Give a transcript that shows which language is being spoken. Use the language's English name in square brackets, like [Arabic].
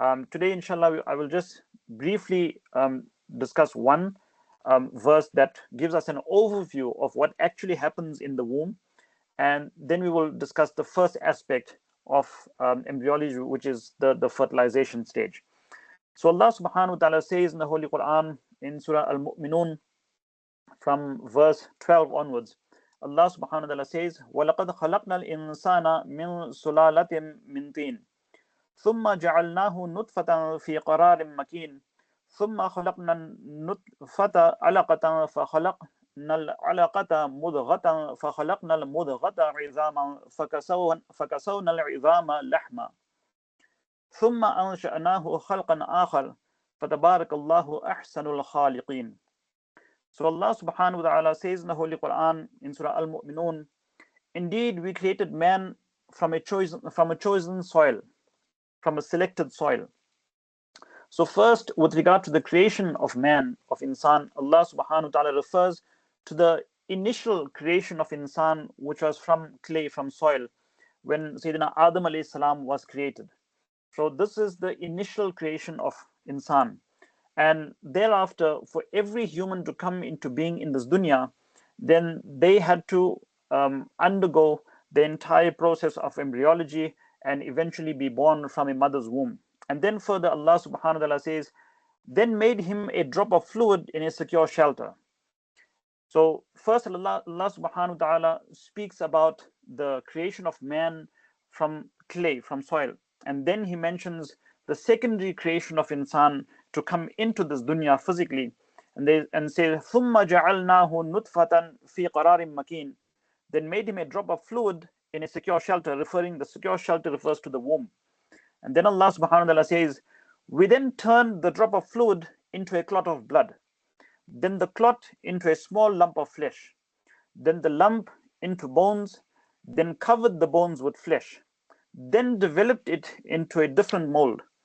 [English] Today, inshallah, I will just briefly discuss one verse that gives us an overview of what actually happens in the womb, and then we will discuss the first aspect of embryology, which is the fertilization stage. So Allah subhanahu wa ta'ala says in the Holy Quran in Surah Al-Mu'minun from verse 12 onwards, Allah subhanahu wa ta'ala says, [Arabic] وَلَقَدْ خَلَقْنَا الْإِنسَانَ مِنْ سُلَالَةٍ مِنْ طِينٍ ثُمَّ جَعَلْنَاهُ نُطْفَةً فِي قَرَارٍ مَكِينٍ ثُمَّ خَلَقْنَا النُّطْفَةَ عَلَقَةً فَخَلَقْنَا الْعَلَقَةَ مُضْغَةً فَخَلَقْنَا الْمُضْغَةَ عِظَامًا فَكَسَوْنَا الْعِظَامَ لَحْمًا ثُمَّ أَنشَأْنَاهُ خَلْقًا آخَرَ فَتَبَارَكَ اللَّهُ أَحْسَنُ الْخَالِقِينَ. [English] So Allah subhanahu wa ta'ala says in the Holy Quran in Surah Al-Mu'minun, indeed we created man from a chosen soil, from a selected soil. So first, with regard to the creation of man, of insan, Allah subhanahu wa ta'ala refers to the initial creation of insan, which was from clay, from soil, when Sayyidina Adam alayhi salam was created. So this is the initial creation of insan. And thereafter, for every human to come into being in this dunya, then they had to undergo the entire process of embryology and eventually be born from a mother's womb. And then further, Allah subhanahu wa ta'ala says, then made him a drop of fluid in a secure shelter. So first, Allah subhanahu wa ta'ala speaks about the creation of man from clay, from soil. And then he mentions the secondary creation of insan to come into this dunya physically. And say, [Arabic] ثُمَّ جَعَلْنَاهُ نُطْفَةً فِي قَرَارٍ مَكِينٍ. [English] Then made him a drop of fluid in a secure shelter, the secure shelter refers to the womb. And then Allah subhanahu wa ta'ala says, we then turned the drop of fluid into a clot of blood, then the clot into a small lump of flesh, then the lump into bones, then covered the bones with flesh, then developed it into a different mold.